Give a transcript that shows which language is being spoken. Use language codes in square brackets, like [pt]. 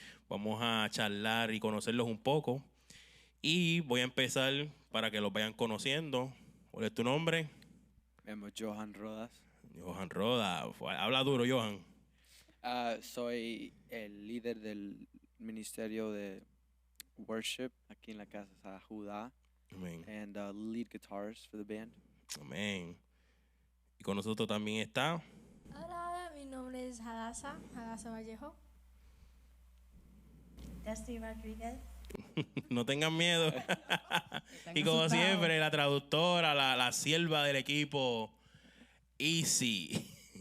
[es] Vamos a charlar y conocerlos un poco. Y voy a empezar para que los vayan conociendo. ¿Cuál es tu nombre? Me llamo Johan Rodas. Johan Roda. Habla duro, Johan. Soy el líder del ministerio de worship aquí en la casa Juda. Amén. [en] And lead guitarist for the band. [es] Amén. Y con nosotros también está. Hola, mi nombre es Hadasa Vallejo. Dusty Rodriguez. No tengan miedo. Y como siempre, la traductora, la sierva del equipo, Easy.